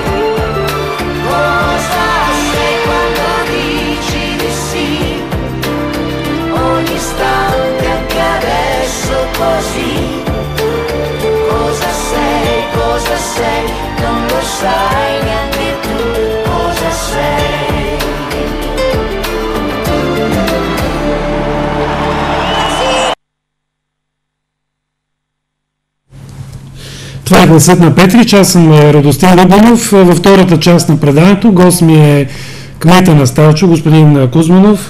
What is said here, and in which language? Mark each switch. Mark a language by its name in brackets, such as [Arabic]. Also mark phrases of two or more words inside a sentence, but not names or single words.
[Italian] Cosa sei quando dici di sì? Ogni istante anche adesso così. Cosa sei, non lo sai neanche tu cosa sei. [Bulgarian] Това е гласът на Петрич. Аз съм Радостин Любанов. Във втората част на преданието гост ми е кмета на Сталчо, господин Кузманов.